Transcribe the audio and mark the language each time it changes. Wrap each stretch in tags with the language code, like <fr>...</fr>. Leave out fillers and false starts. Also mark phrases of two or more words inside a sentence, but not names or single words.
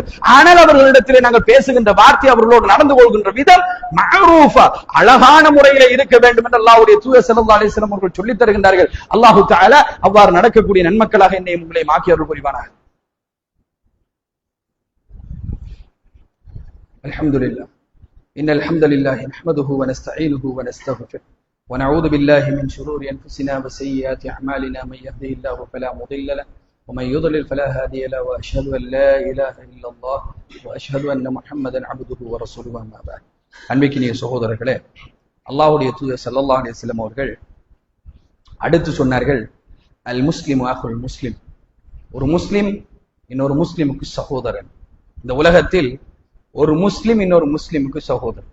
<ta>ஆனால் அவர்களிடத்திலே நாங்கள் பேசுகின்ற வார்த்தை, அவர்களோடு நடந்து கொள்கின்ற விதம் மஅரூஃபா, அழகான முறையிலே இருக்க வேண்டும் என்று அல்லாஹ்வுடைய தூதர்</ta> <ar>صلى الله عليه وسلم</ar> <ta>அவர்கள் சொல்லித் தருகின்றார்கள்.</ta> <ar>الله تعالى</ar> <ta>அவ்வாறு நடக்கக்கூடிய நன்மக்களாக என்னையும் உங்களையும் ஆக்கி அருள் புரிவானாக.</ta> <ar>الحمد لله إن الحمد لله نحمده ونستعينه ونستغفره ونعوذ بالله من شرور أنفسنا وسيئات أعمالنا من يهده الله فلا مضل له ومن يضلل فلا هادي له وأشهد أن لا إله إلا الله وأشهد أن محمدا عبده ورسوله أما بعد.</ar> <ta>அன்பிற்கினிய சகோதரர்களே, அல்லாஹ்வுடைய தூதர்</ta> <ar>صلى الله عليه وسلم</ar> <ta>அவர்கள் அடுத்து சொன்னார்கள்,</ta> <ar>المسلم أخو المسلم,</ar> <ta>ஒரு முஸ்லிம் இன்னொரு முஸ்லிமுக்கு சகோதரன். இந்த உலகத்தில் ஒரு முஸ்லிம் இன்னொரு முஸ்லிமுக்கு சகோதரன்.</ta>